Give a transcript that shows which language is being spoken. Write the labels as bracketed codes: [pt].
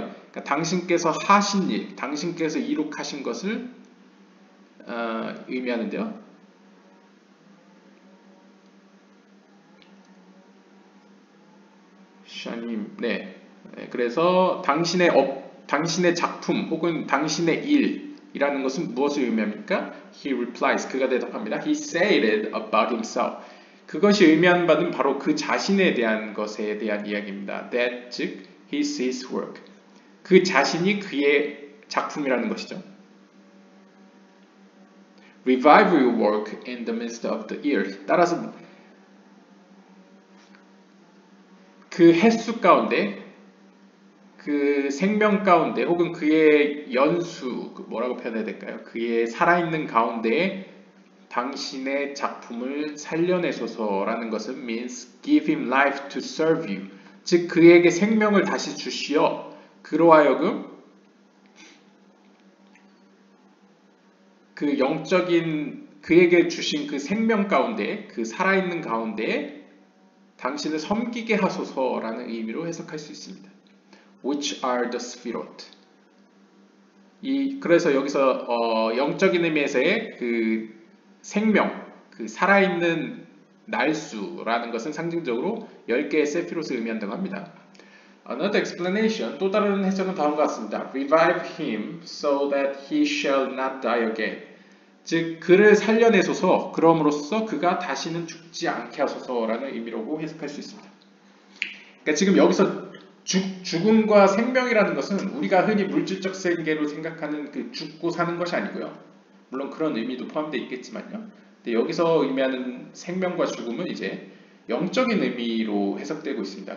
[ko] 그러니까 당신께서 하신 일, 당신께서 이룩하신 것을 의미하는데요. 샤님, 네. 그래서 당신의 작품 혹은 당신의 일이라는 것은 무엇을 의미합니까? [en] He replies. [ko] 그가 대답합니다. [en] He said it about himself. [ko] 그것이 의미하는 바는 바로 그 자신에 대한 것에 대한 이야기입니다. [en] That, 즉, his work. [ko] 그 자신이 그의 작품이라는 것이죠. [en] Revive your work in the midst of the years. [ko] 따라서 그 횟수 가운데, 그 생명 가운데, 혹은 그의 연수, 뭐라고 표현해야 될까요? 그의 살아있는 가운데에 당신의 작품을 살려내소서라는 것은 [en] means give him life to serve you. [ko] 즉 그에게 생명을 다시 주시어 그로 하여금 그 영적인 그에게 주신 그 생명 가운데, 그 살아있는 가운데 당신을 섬기게 하소서라는 의미로 해석할 수 있습니다. [en] Which are the Sphirot. [ko] 그래서 여기서 영적인 의미에서의 그 생명, 그 살아있는 날수라는 것은 상징적으로 10개의 세피롯을 의미한다고 합니다. [en] Another explanation, [ko] 또 다른 해석은 다음과 같습니다. [en] Revive him so that he shall not die again. [ko] 즉 그를 살려내소서, 그럼으로써 그가 다시는 죽지 않게 하소서라는 의미로고 해석할 수 있습니다. 그러니까 지금 여기서 죽음과 생명이라는 것은 우리가 흔히 물질적 세계로 생각하는 그 죽고 사는 것이 아니고요. 물론 그런 의미도 포함되어 있겠지만요. 근데 여기서 의미하는 생명과 죽음은 이제 영적인 의미로 해석되고 있습니다.